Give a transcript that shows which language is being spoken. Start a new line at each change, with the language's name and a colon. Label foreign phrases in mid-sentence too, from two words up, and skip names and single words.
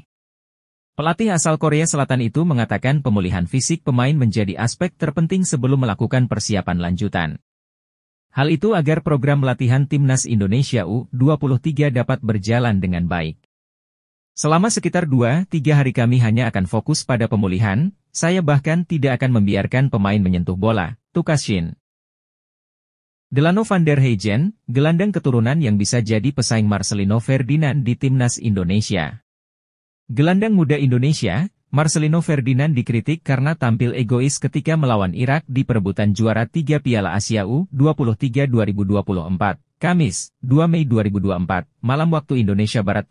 Indonesian: Pelatih asal Korea Selatan itu mengatakan pemulihan fisik pemain menjadi aspek terpenting sebelum melakukan persiapan lanjutan. Hal itu agar program latihan timnas Indonesia U23 dapat berjalan dengan baik. Selama sekitar 2-3 hari kami hanya akan fokus pada pemulihan, saya bahkan tidak akan membiarkan pemain menyentuh bola, tukas Shin. Delano van der Heijden, gelandang keturunan yang bisa jadi pesaing Marcelino Ferdinand di timnas Indonesia. Gelandang muda Indonesia, Marcelino Ferdinand dikritik karena tampil egois ketika melawan Irak di perebutan juara 3 Piala Asia U23 2024, Kamis, 2 Mei 2024, malam waktu Indonesia Barat.